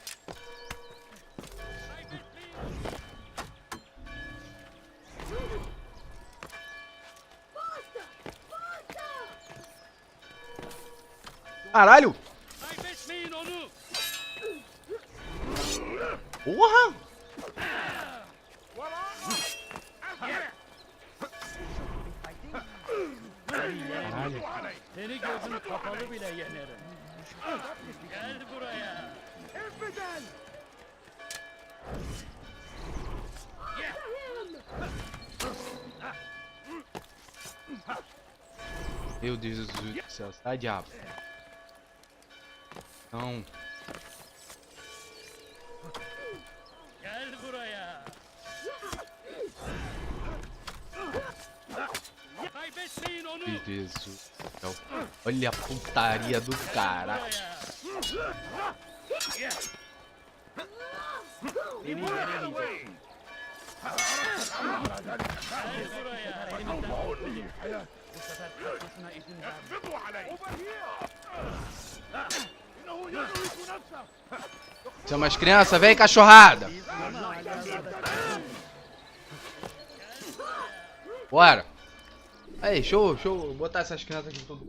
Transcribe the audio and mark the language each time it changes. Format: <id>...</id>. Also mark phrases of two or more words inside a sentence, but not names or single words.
<pt>Caralho! Porra! Caralho.</pt> <tr>Seni gözünü kapalı bile yenerim. Gel buraya.</tr> <pt>Meu Deus do céu, sai diabo. Não.</pt> <tr>Gel buraya. Kaybetmeyin onu.</tr> <pt>Meu Deus do céu. Olha a putaria do cara.</pt> <tr>Beni yenemeyeceksin. Gel buraya. Elimizden kurtulun. Bu sefer kaçmasına izin verme.</tr> <pt>Chama as crianças, vem cachorrada. Bora. Aí, deixa eu botar essas crianças aqui tudo.</pt>